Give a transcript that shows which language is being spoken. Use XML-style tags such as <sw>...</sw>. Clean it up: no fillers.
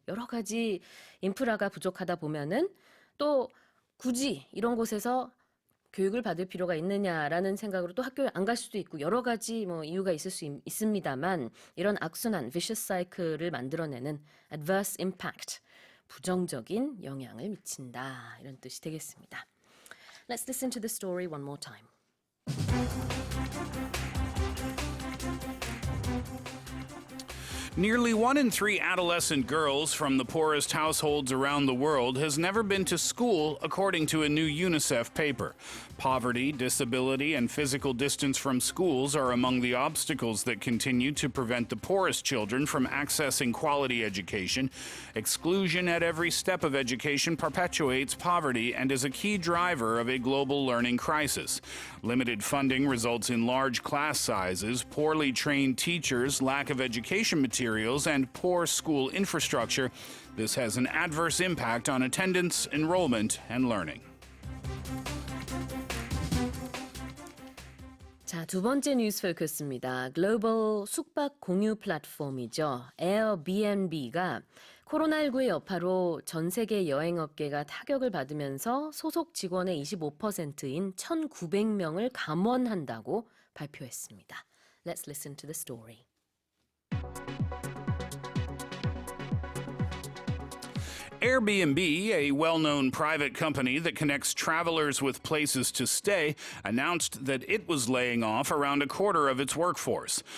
<ko>여러 가지 인프라가 부족하다 보면은 또 굳이 이런 곳에서 교육을 받을 필요가 있느냐라는 생각으로 또 학교에 안 갈 수도 있고 여러 가지 뭐 이유가 있을 수 있습니다만 이런 악순환,</ko> <en>vicious cycle</en> <ko>을 만들어내는</ko> <en>adverse impact,</en> <ko>부정적인 영향을 미친다 이런 뜻이 되겠습니다.</ko> <en>Let's listen to the story one more time. Nearly 1 in 3 adolescent girls from the poorest households around the world has never been to school, according to a new UNICEF paper. Poverty, disability, and physical distance from schools are among the obstacles that continue to prevent the poorest children from accessing quality education. Exclusion at every step of education perpetuates poverty and is a key driver of a global learning crisis. Limited funding results in large class sizes, poorly trained teachers, lack of education materials, and poor school infrastructure. This has an adverse impact on attendance, enrollment, and learning.</en> <ko>자, 두 번째 뉴스 포커스입니다. 글로벌 숙박 공유 플랫폼이죠. 에어비앤비가 코로나19의 여파로 전 세계 여행업계가 타격을 받으면서 소속 직원의 25%인 1,900명을 감원한다고 발표했습니다.</ko> <en>Let's listen to the story. Airbnb, a well-known private company that connects travelers with places to stay, announced that it was laying off around a quarter of its workforce.</en>